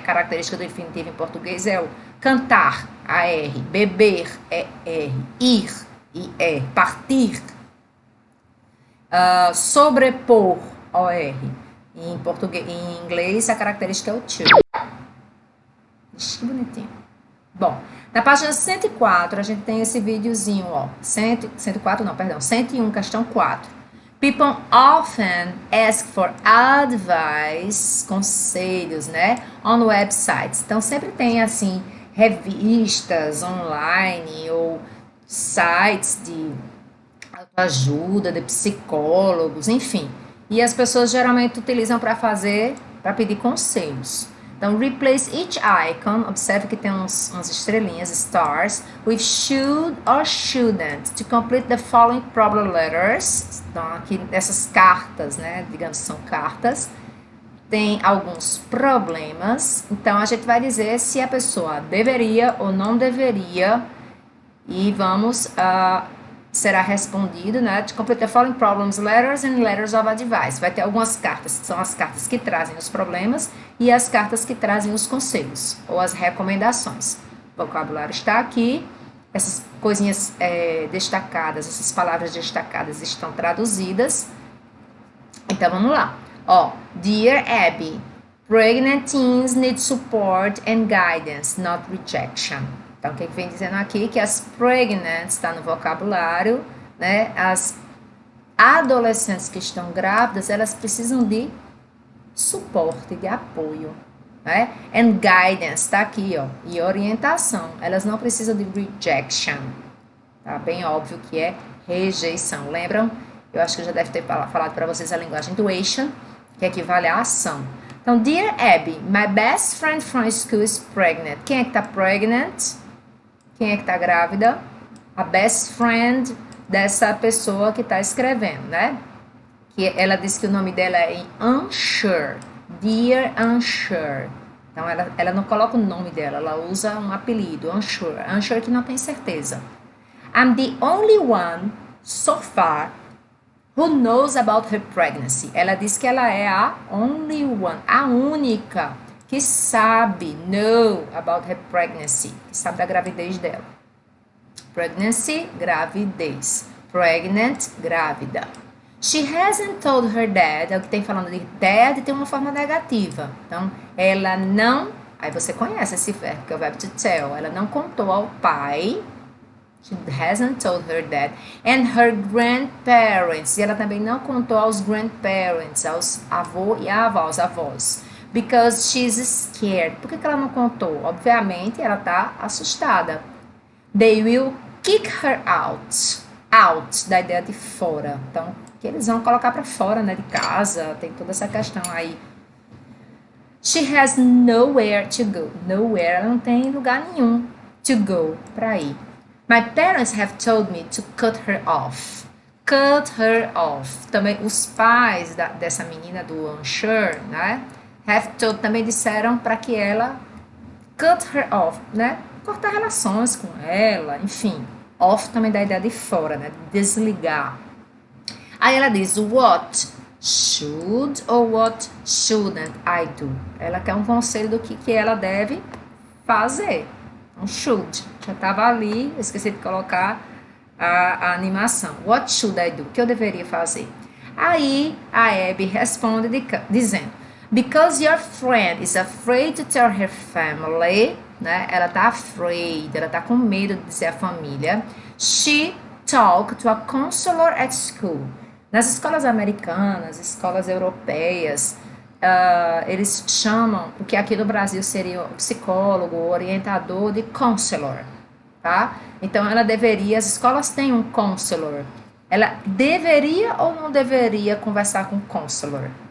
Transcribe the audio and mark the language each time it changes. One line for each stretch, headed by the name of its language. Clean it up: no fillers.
Portuguese: Característica do infinitivo em português é o cantar, AR, beber, ER, ir, IR, partir, sobrepor, OR. Em português, em inglês, a característica é o to. Ixi, que bonitinho. Bom, na página 104, a gente tem esse videozinho, ó. 104 não, perdão, 101, questão 4.
English: People often ask for advice,
Portuguese: conselhos, né?
English: On websites.
Portuguese: Então, sempre tem, assim, revistas online ou sites de ajuda, de psicólogos, enfim. E as pessoas geralmente utilizam para pedir conselhos.
English: Então, replace each icon,
Portuguese: observe que tem umas estrelinhas,
English: stars, with should or shouldn't, to complete the following problem letters.
Portuguese: Então, aqui essas cartas, né, digamos que são cartas, tem alguns problemas. Então, a gente vai dizer se a pessoa deveria ou não deveria, e vamos será respondido, né?
English: To complete the following problems, letters and letters of advice.
Portuguese: Vai ter algumas cartas, que são as cartas que trazem os problemas e as cartas que trazem os conselhos ou as recomendações. O vocabulário está aqui. Essas coisinhas destacadas, essas palavras destacadas estão traduzidas. Então, vamos lá.
English: Ó, Dear Abby, pregnant teens need support and guidance, not rejection.
Portuguese: Então, o que vem dizendo aqui? Que as pregnant está no vocabulário, né? As adolescentes que estão grávidas, elas precisam de suporte, de apoio, né?
English: And guidance,
Portuguese: tá aqui, ó, e orientação. Elas não precisam de rejection, tá? Bem óbvio que é rejeição. Lembram? Eu acho que eu já deve ter falado para vocês a linguagem do action, que equivale à ação. Então,
English: Dear Abby, my best friend from school is pregnant.
Portuguese: Quem é que tá pregnant? Quem é que tá grávida? A best friend dessa pessoa que tá escrevendo, né? Que ela diz que o nome dela é Unsure. Dear Unsure. Então, ela não coloca o nome dela, ela usa um apelido, Unsure. Unsure que não tem certeza.
English: I'm the only one, so far, who knows about her pregnancy.
Portuguese: Ela diz que ela é a only one, a única que sabe,
English: know about her pregnancy,
Portuguese: que sabe da gravidez dela. Pregnancy, gravidez. Pregnant, grávida.
English: She hasn't told her dad,
Portuguese: é o que tem falando de dad, tem uma forma negativa. Então, ela não, aí você conhece esse verbo, que é o verbo to tell, ela não contou ao pai.
English: She hasn't told her dad. And her grandparents.
Portuguese: E ela também não contou aos grandparents, aos avô e a avó, aos avós.
English: Because she's scared.
Portuguese: Por que ela não contou? Obviamente, ela está assustada.
English: They will kick her out. Out,
Portuguese: da ideia de fora. Então, que eles vão colocar para fora, né, de casa. Tem toda essa questão aí.
English: She has nowhere to go.
Portuguese: Nowhere, ela não tem lugar nenhum to go, para ir.
English: My parents have told me to cut her off. Cut her off.
Portuguese: Também os pais dessa menina do Unsure, né? Have told, também disseram para que ela
English: cut her off,
Portuguese: né? Cortar relações com ela, enfim. Off também dá a ideia de fora, né? Desligar. Aí ela diz,
English: what should or what shouldn't I do?
Portuguese: Ela quer um conselho do que ela deve fazer. Um should. Já estava ali, esqueci de colocar a animação.
English: What should I do?
Portuguese: O que eu deveria fazer? Aí a Abby responde dizendo,
English: because your friend is afraid to tell her family, né?
Portuguese: Ela tá afraid, ela tá com medo de dizer à família.
English: She talked to a counselor at school.
Portuguese: Nas escolas americanas, escolas europeias, eles chamam, o que aqui no Brasil seria o psicólogo, o orientador, de counselor, tá? Então, ela deveria, as escolas têm um counselor. Ela deveria ou não deveria conversar com o counselor?